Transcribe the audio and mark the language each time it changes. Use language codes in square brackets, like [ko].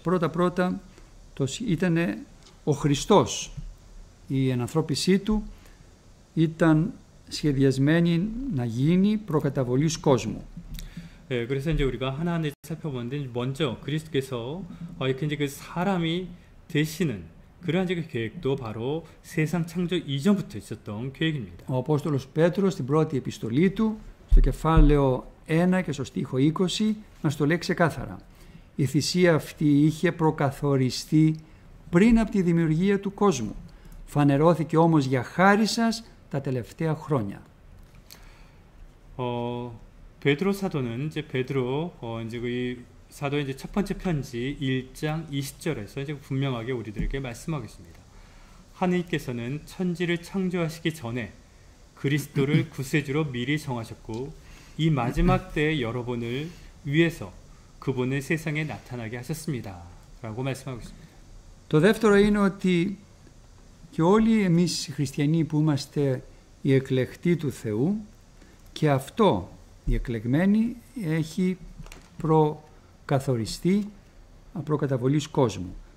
[el] Πρώτα ήταν ο Χριστός. Η ενανθρώπισή του ήταν σχεδιασμένη να γίνει προκαταβολής κόσμου. [ko] 그래서 이제 우리가 하나하나 살펴보는데 먼저 그리스도께서 이렇게 이제 그 사람이 되시는 그러한 이제 계획도 바로 세상 창조 이전부터 있었던 계획입니다. [el] Ο Απόστολος Πέτρος στην πρώτη επιστολή του, στο κεφάλαιο 1 και στο στίχο 20, μας το λέει ξεκάθαρα. Η θυσία αυτή είχε προκαθοριστεί πριν από τη δημιουργία του κόσμου. Φανερώθηκε όμως για χάρη σας τα τελευταία χρόνια. [ko] 베드로 사도는 이제 이제 그 사도의 이제 첫 번째 편지 1장 20절에서 이제 분명하게 우리들에게 말씀하겠습니다. 하느님께서는 천지를 창조하시기 전에 그리스도를 구세주로 미리 정하셨고 이 마지막 때의 여러분을 위해서 그분을 세상에 나타나게 하셨습니다. 라고 말씀하고 있습니다. [el] Το δεύτερο είναι ότι και όλοι εμείς οι χριστιανοί που είμαστε οι εκλεκτοί του Θεού, και αυτό οι εκλεγμένοι έχει προκαθοριστεί προκαταβολής κόσμου.